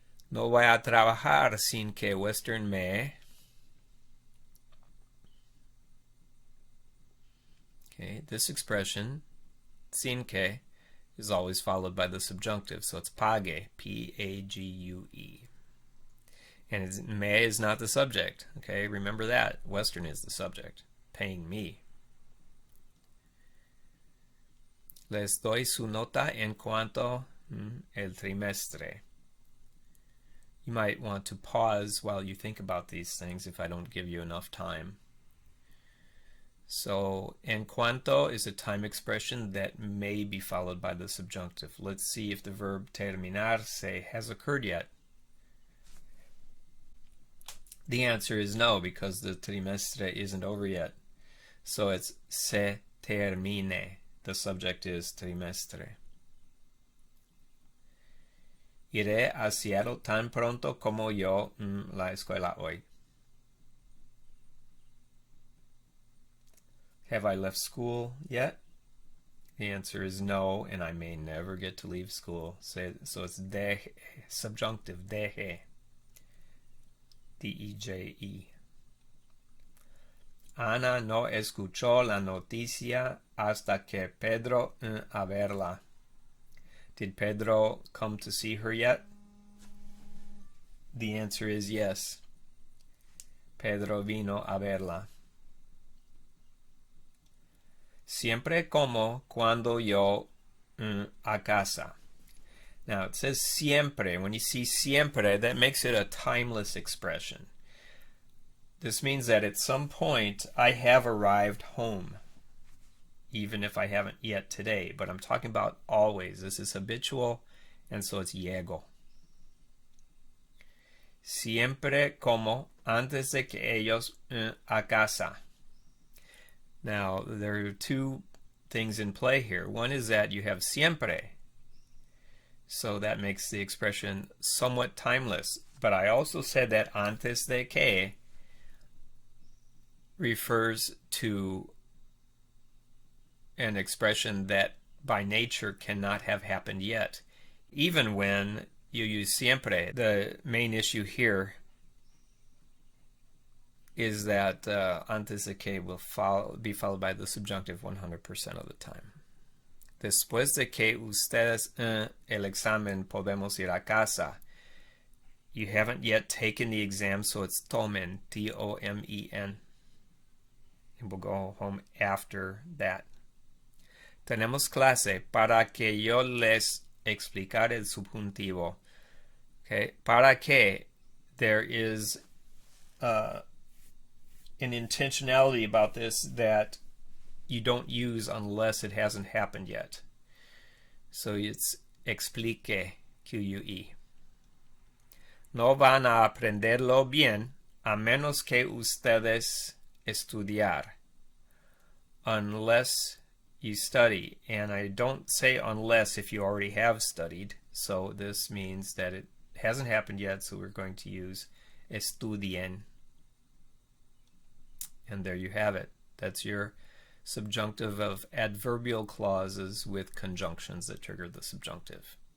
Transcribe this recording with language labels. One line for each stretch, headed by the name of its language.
Spanish: No voy a trabajar sin que Western me...
English: Okay, this expression, sin que, is always followed by the subjunctive, so it's pague, P-A-G-U-E. And me is not the subject, okay? Remember that. Western is the subject, paying me.
Spanish: Les doy su nota en cuanto el trimestre.
English: You might want to pause while you think about these things if I don't give you enough time. So, en cuanto is a time expression that may be followed by the subjunctive. Let's see if the verb terminarse has occurred yet. The answer is no, because the trimestre isn't over yet. So it's se termine. The subject is trimestre.
Spanish: Iré a Seattle tan pronto como yo la escuela hoy.
English: Have I left school yet? The answer is no, and I may never get to leave school. So it's deje, subjunctive, deje. D-E-J-E.
Spanish: Ana no escuchó la noticia hasta que Pedro a verla.
English: Did Pedro come to see her yet? The answer is yes.
Spanish: Pedro vino a verla. Siempre como cuando yo a casa.
English: Now it says siempre. When you see siempre, that makes it a timeless expression. This means that at some point I have arrived home, even if I haven't yet today. But I'm talking about always. This is habitual, and so it's llego.
Spanish: Siempre como antes de que ellos a casa.
English: Now, there are two things in play here. One is that you have siempre, so that makes the expression somewhat timeless. But I also said that antes de que refers to an expression that by nature cannot have happened yet. Even when you use siempre, the main issue here is that antes de que will be followed by the subjunctive 100% of the time.
Spanish: Después de que ustedes el examen podemos ir a casa.
English: You haven't yet taken the exam, so it's tomen, T-O-M-E-N. And we'll go home after that.
Spanish: Tenemos clase para que yo les explicar el subjuntivo.
English: Okay, para que, there is an intentionality about this that you don't use unless it hasn't happened yet. So it's explique, Q-U-E.
Spanish: No van a aprenderlo bien a menos que ustedes estudiar.
English: Unless you study. And I don't say unless if you already have studied. So this means that it hasn't happened yet, so we're going to use estudien. And there you have it. That's your subjunctive of adverbial clauses with conjunctions that trigger the subjunctive.